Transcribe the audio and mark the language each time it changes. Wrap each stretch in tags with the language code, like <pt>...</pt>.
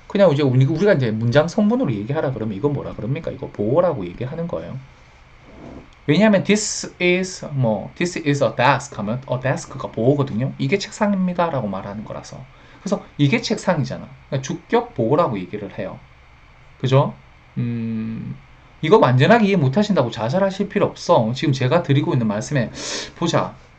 <ko>그냥 이제 우리가 이제 문장 성분으로 얘기하라 그러면 이거 뭐라 그럽니까? 이거 보호라고 얘기하는 거예요. 왜냐하면</ko> <en>this is a desk</en> <ko>하면</ko> <en>a desk</en> <ko>가 보호거든요. 이게 책상입니다 라고 말하는 거라서. 그래서 이게 책상이잖아. 그러니까 주격 보호라고 얘기를 해요. 그죠? 이거 완전하게 이해 못하신다고 좌절하실 필요 없어. 지금 제가 드리고 있는 말씀에 보자.</ko>